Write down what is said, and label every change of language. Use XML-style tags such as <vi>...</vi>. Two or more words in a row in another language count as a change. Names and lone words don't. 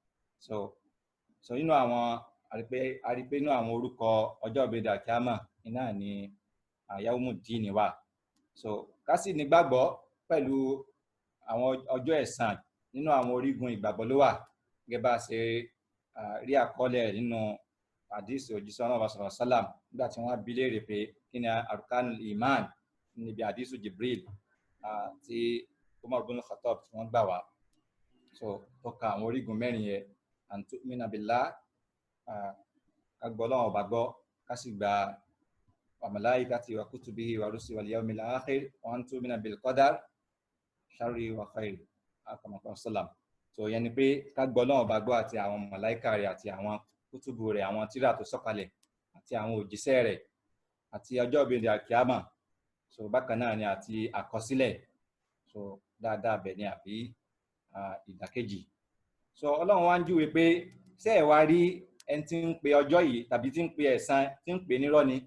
<yo>so nínú àwọn àrípé nínú àwọn orúkọ ọjọ́ ìgbèdè alkiyama náà ni yaumuddin wà. so ká sì nígbàgbọ́ pẹ̀lú àwọn ọjọ́ ẹ̀san nínú àwọn orígun ìgbàgbọ́ ló wà, gẹ́gẹ́ bá ṣe rí àkọọ́lẹ̀ nínú hadith òjíṣẹ́ Ọlọ́run</yo> <ar>صلى الله عليه وسلم</ar> <yo>nígbà tí wọ́n bi léèrè pé kí ni</yo> <ar>أركان الإيمان</ar> <yo>níbi hadith Jibril tí Umar ibn Khattab tí wọ́n gbà wá. so tó ka àwọn orígun mẹ́rin yẹn,</yo> <ar>أن تؤمن بالله,</ar> <yo>ká gbọ́ Ọlọ́run ọba gbọ́, ká sì gba</yo> <ar>وملائكته وكتبه ورسله واليوم الآخر وأن تؤمن بالقدر شره وخيره كما قال سلم.</ar> <yo>so yẹn ni pé ká gbọ́ Ọlọ́run ọba gbọ́ àti àwọn màláíkà rẹ̀ àti àwọn kútùbù rẹ̀, àwọn tírà tó sọ̀kalẹ̀ àti àwọn òjíṣẹ́ rẹ̀ àti ọjọ́ ìgbèdè alkiyama. so bákan náà ni àti àkọsílẹ̀, so dáadáa bẹ̀ ni àbí ìdàkejì. so Ọlọ́run wá ń júwe pé ṣé ẹ wá rí ẹni tí ń pe ọjọ́ yìí tàbí tí ń pe ẹ̀san, tí ń pè nírọ́ ni.</yo>